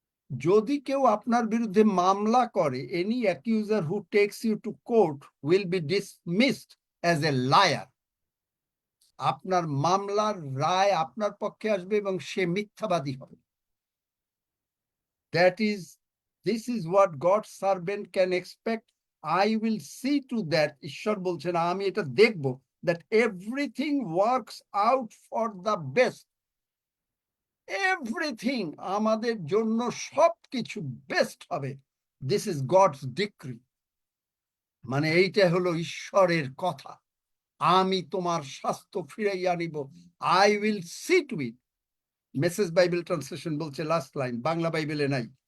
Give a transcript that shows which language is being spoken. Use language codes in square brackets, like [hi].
[bn] যদি কেউ আপনার বিরুদ্ধে মামলা করে, [en] Any accuser who takes you to court will be dismissed as a liar. [bn] আপনার মামলার রায় আপনার পক্ষে আসবে এবং সে মিথ্যাবাদী হবে। [en] This is what God's servant can expect. I will see to that, [bn] ঈশ্বর বলছেন আমি এটা দেখব, [en] that everything works out for the best. [bn] Everything আমাদের জন্য সবকিছু বেস্ট হবে। [en] This is God's decree. [bn] মানে এইটা হলো ঈশ্বরের কথা, আমি তোমার স্বাস্থ্য ফিরাইয়া আনিব। [en] I will see to it. [bn] Message Bible translation বলছে লাস্ট লাইন, বাংলা বাইবেলে নাই।